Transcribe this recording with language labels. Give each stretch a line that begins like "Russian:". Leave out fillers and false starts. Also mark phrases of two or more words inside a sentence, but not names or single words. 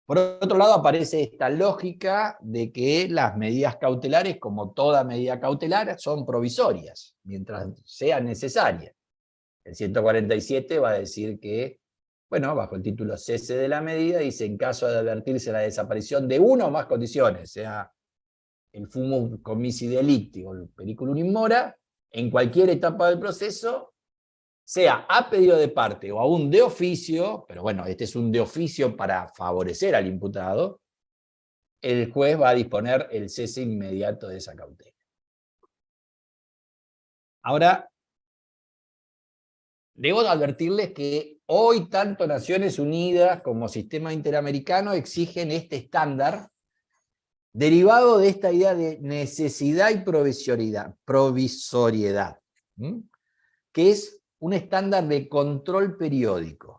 Spanish: Por otro lado, aparece esta lógica de que las medidas cautelares, como toda medida cautelar, son provisorias, mientras sean necesarias. El 147 va a decir que, bueno, bajo el título cese de la medida, dice, en caso de advertirse la desaparición de una o más condiciones, sea el
Latin: fumum commissi delicti
Spanish: o el
Latin: periculum in mora,
Spanish: en cualquier etapa del proceso, sea a pedido de parte o aún de oficio, pero bueno, este es un de oficio para favorecer al imputado, el juez va a disponer el cese inmediato de esa cautela. Ahora, debo advertirles que hoy tanto Naciones Unidas como Sistema Interamericano exigen este estándar derivado de esta idea de necesidad y provisoriedad, que es un estándar de control periódico.